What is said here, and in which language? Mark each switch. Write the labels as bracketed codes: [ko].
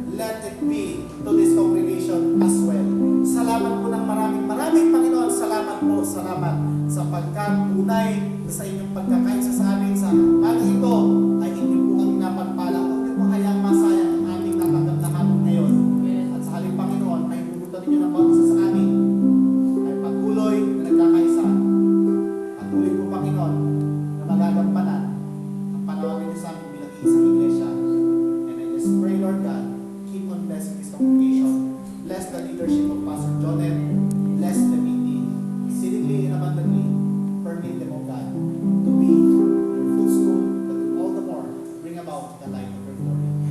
[en] Let it be to this congregation as well. [tl] Salamat po ng maraming, Panginoon. Salamat sapagkat tunay sa inyong pagkakaisa sa amin sa umaga ito ay inyo po kami napagpala. Huwag niyo po hayaang masayang ang aming natanggap na hamon ngayon. At sa halip, Panginoon, ay pumunta ninyo ng bawat isa sa amin ay patuloy na nagkakaisa. Patuloy po, Panginoon, na magagampanan ang panawagan niyo sa amin bilang isang iglesia. [en] And I just pray, Lord God, keep on blessing this congregation. Bless the leadership of Pastor Jonet. Bless the meeting exceedingly and abundantly. Permit them, O God, to be your footstool that will all the more bring about the light of your glory.